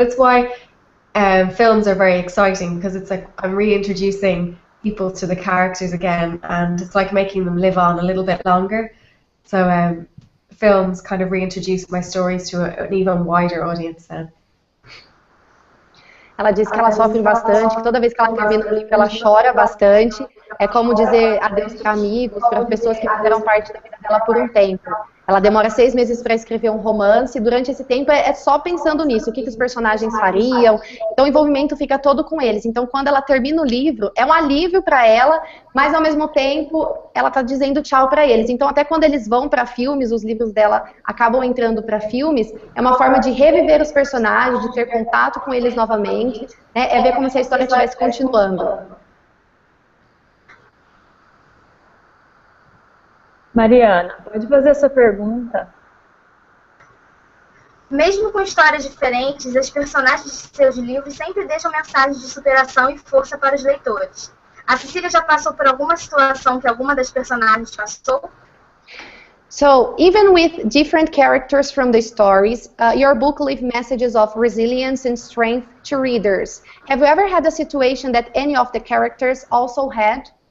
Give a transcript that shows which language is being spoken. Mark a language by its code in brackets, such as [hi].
[en] It's why films are very exciting, because it's like I'm reintroducing people to the characters again, and it's like making them live on a little bit longer. So films kind of reintroduce my stories to an even wider audience then. [pt] Ela diz que ela sofre bastante, que toda vez que ela termina um livro ela chora bastante. É como dizer adeus para amigos, para pessoas que fizeram parte da vida dela por um tempo. Ela demora 6 meses para escrever um romance, e durante esse tempo é só pensando nisso, o que os personagens fariam. Então o envolvimento fica todo com eles. Então quando ela termina o livro, é um alívio para ela, mas ao mesmo tempo ela está dizendo tchau para eles. Então até quando eles vão para filmes, os livros dela acabam entrando para filmes, é uma forma de reviver os personagens, de ter contato com eles novamente, né? É ver como se a história estivesse continuando. Mariana, pode fazer essa pergunta? Mesmo com histórias diferentes, as personagens de seus livros sempre deixam mensagens de superação e força para os leitores. A Cecília já passou por alguma situação que alguma das personagens passou? [en] So, even with different characters from the stories, your book leaves messages of resilience and strength to readers. Have you ever had a situation that any of the characters also had?